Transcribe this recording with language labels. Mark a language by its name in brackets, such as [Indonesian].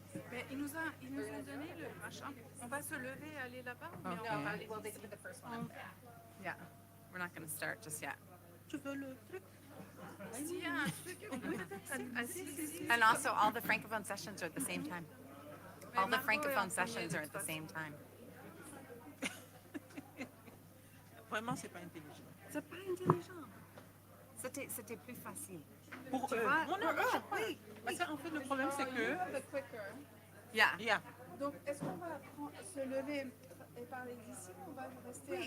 [French] Mais ils nous ont donné le machin. On va se lever et aller là-bas, mais [English] Okay. [French] on va aller. [English] Well, they did the first one. Yeah. We're not going to start just yet. [French] Tu veux le truc? S'il y a un truc, on peut peut-être assis. [English] And also, all the francophone sessions are at the same time. All the francophone sessions are at the same time. [French] Vraiment, c'est pas intelligent. C'est pas intelligent. C'était plus facile. Pour eux. vois? Moi, non, moi, je crois. Parce qu'en fait, le problème, c'est que. [English] Yeah. Yeah. [French] Donc, est-ce qu'on va se lever et parler d'ici ou on va rester